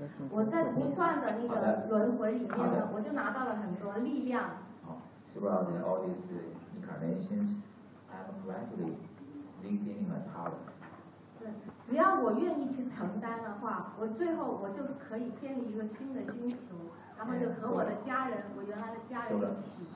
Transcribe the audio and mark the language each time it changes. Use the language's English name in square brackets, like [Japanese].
[Chinese] 我在不断的那个轮回里面呢，我就拿到了很多力量。 [English] Throughout the all these incarnations, I'm gradually gaining a power. [Chinese] 只要我愿意去承担的话，我最后我就可以建立一个新的星球，然后就和我的家人，我原来的家人一起。